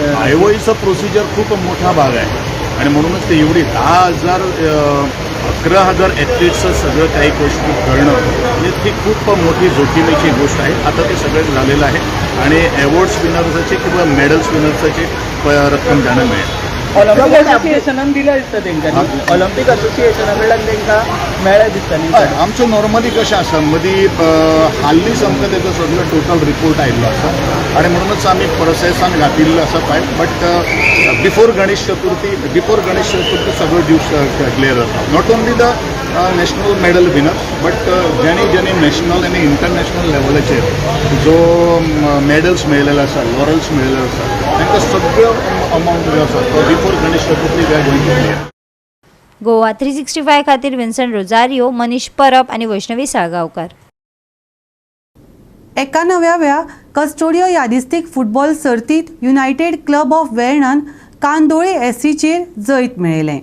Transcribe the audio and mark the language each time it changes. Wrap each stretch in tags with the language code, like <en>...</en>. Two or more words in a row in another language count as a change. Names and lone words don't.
<mr>आयओईचा प्रोसिजर खूप मोठा भाग आहे, आणि म्हणूनच ते एवढी 11,000 ॲथलीट्सचं सगळं काही गोष्टी करणं म्हणजे ती खूप मोठी जोखीमेची गोष्ट आहे. आता ते सगळं झालेलं आहे, आणि</mr> <en>awards winners</en> <mr>किंवा</mr> <en>medals winners</en> <mr>रक्कम त्यांना मिळेल.</mr> <kok>ऑलिंपिक असोसिएशनान दिल्या दिसता तेंकां, ऑलिंपिक असोसिएशना कडल्यान तेंकां मेळ्ळें दिसता. आमचं नॉर्मली कशें आसा, मदीं हाल्लीच आमकां तेजो सगळो टोटल रिपोर्ट आयिल्लो आसा, आणि म्हणूनच आमी प्रोसेसान घातिल्लो आसा फायल.</kok> <en>but before</en> <kok>गणेश चतुर्थी सगळो दीस क्लियर जाता.</kok> <en>not only the national medal winners, but</en> <kok>ज्यांनी नॅशनल आनी इंटरनॅशनल लेवलाचेर जो मेडल्स मेळिल्ले आसा, लॉरल्स मेळिल्ले आसा, तांकां सगळो अमावंट जो आसा तो</kok> <en>before Ganesh Chaturthi we are going to clear.</en> <kok>गोवा 365 खातीर विन्संट रोझारियो, मनीष परब आनी वैष्णवी साळगांवकार. 91व्या कस्टोडियो यादिस्तीक फुटबॉल सर्तीत युनायटेड क्लब ऑफ वेर्णान कांदोळे एससीचेर जैत मेळयलें.</kok>